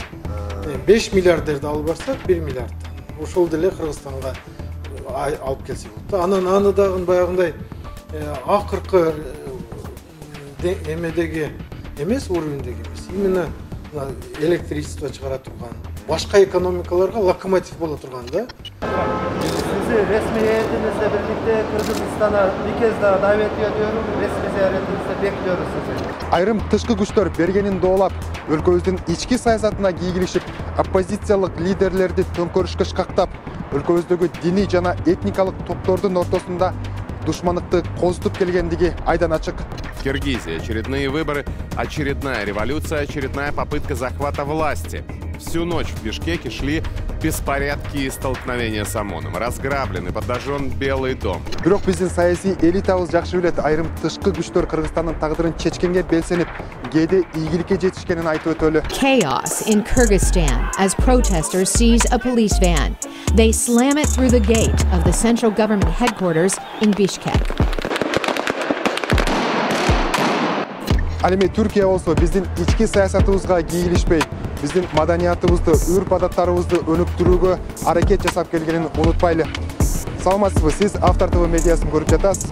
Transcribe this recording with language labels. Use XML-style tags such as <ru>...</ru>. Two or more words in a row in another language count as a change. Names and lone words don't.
<ky>5 миллиардерди алып барсак 1 миллиард. Ошол деле Кыргызстанга алып келсе болот. Анан аны дагы баягындай акыркы эмедеги эмес, уровендеги эмес.</ky> <ru>Именно электричество</ru> <ky>чыгара турган, башка экономикаларга локомотив боло турган да.</ky> <tr>Sizi resmi heyetinizle birlikte Kırgızistan'a bir kez daha davet ediyorum. Resmi ziyaretinizde bekliyoruz sizi.</tr> <ky>Айрым тышкы күчтөр бергенин доолап, өлкөбүздүн ички саясатына кийгилишип, оппозициялык лидерлерди төңкөрүшкө шкактап, өлкөбүздөгү диний жана этникалык топтордун ортосунда душмандыкты козутуп келгендиги айдан ачык.</ky> <ru>Киргизия. Очередные выборы, очередная революция, очередная попытка захвата власти. Всю ночь в Бишкеке шли беспорядки и столкновения с ОМОНом. Разграблен и подожжен Белый дом.</ru> <ky>Бирок биздин саясий элитабыз жакшы билет, айрым тышкы күчтөр Кыргызстандын тагдырын чечкенге белсенип, кээде ийгиликке жетишкенин айтып өтөлү.</ky> <en>Chaos in Kyrgyzstan as protesters seize a police van. They slam it through the gate of the central government headquarters in Bishkek.</en> <ky>Ал эми Түркия болсо биздин ички саясатыбызга кийгилишпей, биздин маданиятыбызды, үрп-адаттарыбызды өнүктүрүүгө аракет жасап келгенин унутпайлы. Саламатсызбы, сиз Автор ТВ медиасын көрүп жатасыз.</ky>